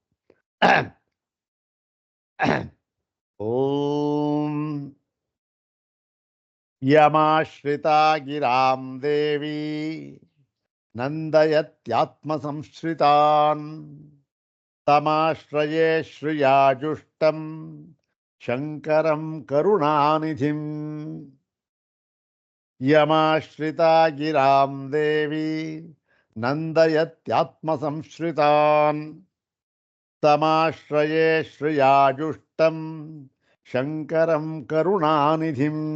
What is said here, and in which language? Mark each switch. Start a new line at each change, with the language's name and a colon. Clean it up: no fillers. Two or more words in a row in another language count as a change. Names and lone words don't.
Sanskrit: ॐ यमाश्रिता गिरां देवी नन्दयत्यात्मसंश्रितान् ತಮಾಶ್ರಯೇ ಶ್ರಿಯಾಜುಷ್ಟಂ ಶಂಕರಂ ಕರುಣಾನಿಧಿಂ ಯಮಾಶ್ರಿತಾ ಗಿರಾಂ ದೇವಿ ನಂದಯತ್ಯಾತ್ಮಸಂಶ್ರಿತಾನ್ ತಮಾಶ್ರಯೇ ಶ್ರಿಯಾಜುಷ್ಟಂ ಶಂಕರಂ ಕರುಣಾನಿಧಿಂ.